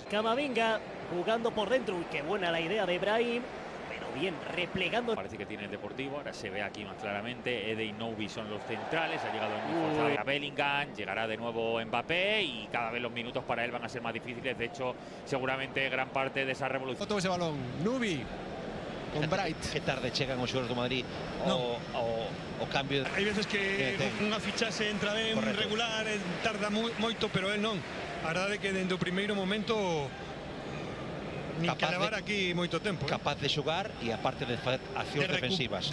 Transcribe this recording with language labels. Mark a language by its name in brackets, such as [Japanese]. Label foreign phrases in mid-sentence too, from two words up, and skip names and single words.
[Spanish] Camavinga jugando por dentro, uy, qué buena la idea de Brahim, pero bien, replegando. Parece que tiene el Deportivo, ahora se ve aquí más claramente. Ede y Novi son los centrales, ha llegado muy forzado a Bellingham, llegará de nuevo Mbappé y cada vez los minutos para él van a ser más difíciles. De hecho, seguramente gran parte de esa revolución. Todo ese balón, Nubi con Bright. [Galician] Que tarde chegan os xogadores do Madrid o cambio. Hai veces que unha fichaxe entra ben, correcto, regular, tarda moito, pero él non. A verdade é que dende o primeiro momento nin que levar aquí moito tempo. Capaz de xogar e aparte de facer accións defensivas.